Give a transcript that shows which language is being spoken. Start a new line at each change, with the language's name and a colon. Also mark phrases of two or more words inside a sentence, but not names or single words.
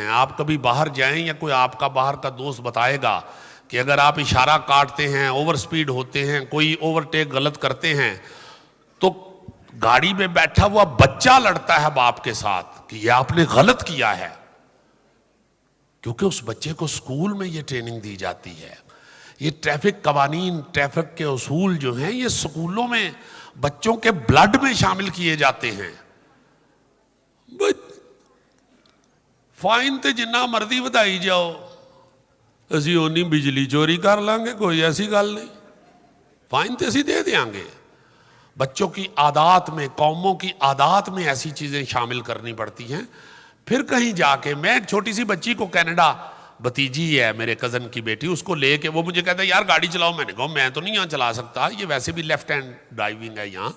Urdu: آپ کبھی باہر جائیں یا کوئی آپ کا باہر کا دوست بتائے گا کہ اگر آپ اشارہ کاٹتے ہیں،
English: over speed
Urdu: ہوتے ہیں، کوئی اوورٹیک غلط کرتے ہیں تو گاڑی میں بیٹھا ہوا بچہ لڑتا ہے باپ کے ساتھ کہ یہ آپ نے غلط کیا ہے، کیونکہ اس بچے کو سکول میں یہ ٹریننگ دی جاتی ہے۔ یہ ٹریفک قوانین، ٹریفک کے اصول جو ہیں یہ سکولوں میں بچوں کے بلڈ میں شامل کیے جاتے ہیں۔
Punjabi: فائن تے جنہ مرضی ودائی جاؤ، اسی اونی بجلی چوری کر لیں گے، کوئی ایسی گل نہیں، فائن تے اسی دے دیاں گے۔
Urdu: بچوں کی عادات میں، قوموں کی عادات میں ایسی چیزیں شامل کرنی پڑتی ہیں۔ پھر کہیں جا کے میں ایک چھوٹی سی بچی کو، کینیڈا بھتیجی ہے میرے کزن کی بیٹی، اس کو لے کے وہ مجھے کہتا ہے یار گاڑی چلاؤ، میں نے کہا میں تو نہیں یہاں چلا سکتا، یہ ویسے بھی
English: left hand driving
Urdu: ہے یہاں۔